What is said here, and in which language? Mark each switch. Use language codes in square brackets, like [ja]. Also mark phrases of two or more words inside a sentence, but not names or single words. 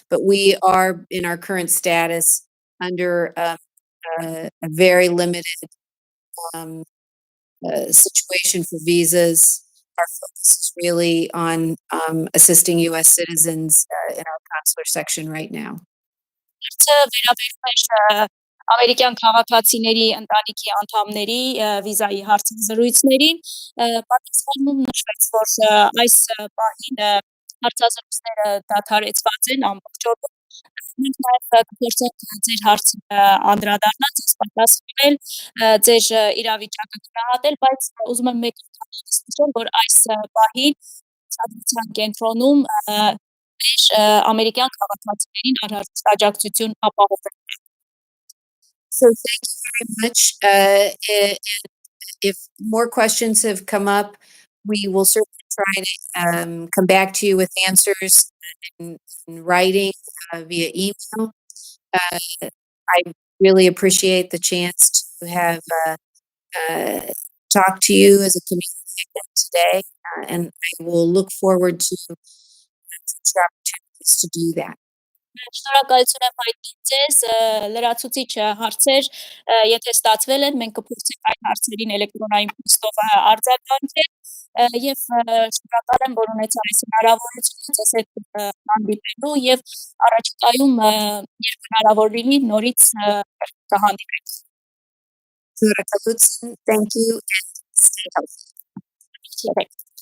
[en] But we are in our current status under, a very limited, um, situation for visas. Our focus is really on, assisting US citizens, in our consular section right now. [hy] Վերաբերում էր ամերիկյան քաղաքացիների ընտանիքի անդամների վիզայի հարցի զրույցներին, պատասխանում նշվեց, որ այս պահին հարցազրույցները դադարեցված են ամբողջովին։ Մենք նաև կփորձենք ձեր հարցը անդրադառնալ, ձեզ պատասխանել, ձեր իրավիճակը գնահատել, բայց ուզում եմ մեկ նշել, որ այս պահին ցանկության կենտրոնում մեր ամերիկյան քաղաքացիներին անհրաժեշտ աջակցություն ապահովել։ [en] So thank you very much. If more questions have come up, we will certainly try to, come back to you with answers in writing, via email. I really appreciate the chance to have, talked to you as a community today, and I will look forward to future opportunities to do that. [hy] Շնորհակալություն եմ հայտնի ձեզ, լրացուցիչ հարցեր, եթե ստացվել են, մենք կփորձենք այդ հարցերին էլեկտրոնային փոստով արձագանքել, եւ շնորհակալ եմ, որ ունեցա այս հնարավորությունը ձեզ հետ հանդիպելու եւ առաջիկայում, երբ հնարավոր լինի, նորից կհանդիպենք։ [en] Thank you and stay healthy.